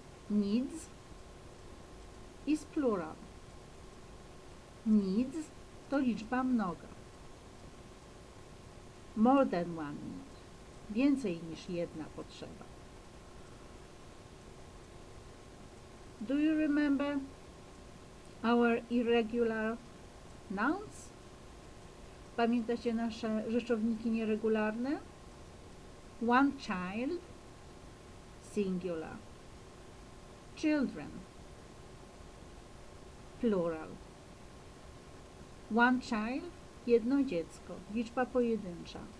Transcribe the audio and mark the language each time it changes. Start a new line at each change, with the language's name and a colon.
English: Needs is plural. Needs
Polish: to liczba mnoga.
English: More than one need.
Polish: Więcej niż jedna potrzeba.
English: Do you remember our irregular nouns?
Polish: Pamiętacie nasze rzeczowniki nieregularne?
English: One child, singular. Children, plural. One child,
Polish: jedno dziecko, liczba pojedyncza.